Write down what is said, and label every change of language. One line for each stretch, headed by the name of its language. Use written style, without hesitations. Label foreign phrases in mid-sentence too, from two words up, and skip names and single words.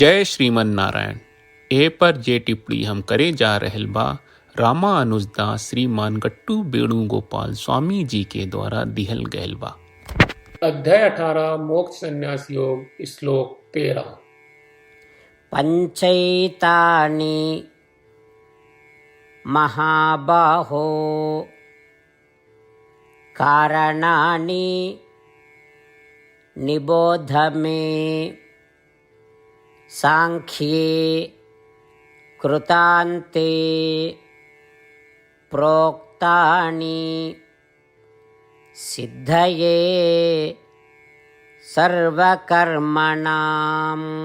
Bhojpuri: जय श्रीमन नारायण। ए पर जे टिप्पणी हम करे जा रहल बा रामानुजदास श्रीमान गट्टू वेणुगोपाल स्वामी जी के द्वारा दिहल गयल बा। अध्याय 18 मोक्ष संन्यास योग श्लोक 13।
Sanskrit: पंचैतानि महाबाहो कारणानि निबोध मे सांख्ये कृतान्ते प्रोक्तानि सिद्धये सर्वकर्मणाम्।